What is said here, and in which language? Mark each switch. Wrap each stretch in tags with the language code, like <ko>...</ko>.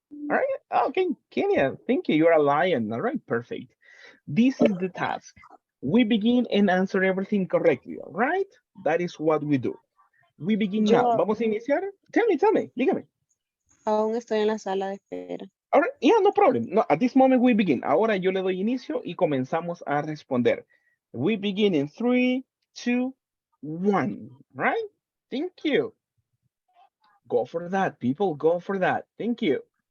<en>All right, okay, Kenya, thank you. You're a lion. All right, perfect. This is the task. We begin and answer everything correctly, all right? That is what we do. We begin now.</en> <es>Vamos a iniciar.</es> <en>Tell me,</en> <es>dígame. Aún estoy en la sala de espera.</es> <en>All right, yeah, no problem. No, at this moment we begin.</en> <es>Ahora yo le doy inicio y comenzamos a responder.</es> <en>We begin in 3, 2, 1, right? Thank you. Go for that, people, go for that. Thank you.</en>